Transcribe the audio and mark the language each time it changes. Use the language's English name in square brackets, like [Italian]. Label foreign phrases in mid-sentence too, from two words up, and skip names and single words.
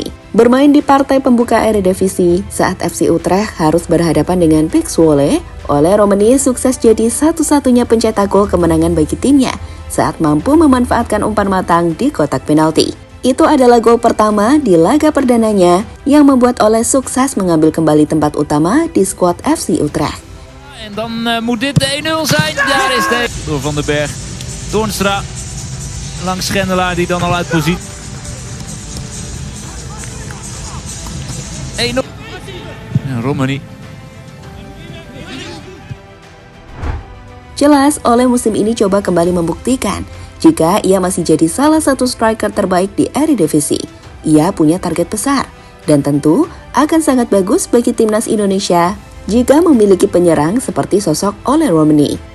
[Indonesian] Bermain di partai pembuka Eredivisie saat FC Utrecht harus berhadapan dengan PEC Zwolle, Ole Romani sukses jadi satu-satunya pencetak gol kemenangan bagi timnya saat mampu memanfaatkan umpan matang di kotak penalti. Itu adalah gol pertama di laga perdananya yang membuat Ole sukses mengambil kembali tempat utama di skuad FC Utrecht. [Dutch] En dan moet dit de 1-0 zijn. Daar is de. Door Van den Berg. Toornstra. Langs Schendelaar die dan al uit positie. 1-0. En Romani. [Indonesian] Jelas, Ole musim ini coba kembali membuktikan jika ia masih jadi salah satu striker terbaik di Eredivisie. Ia punya target besar dan tentu akan sangat bagus bagi timnas Indonesia jika memiliki penyerang seperti sosok Ole Romani.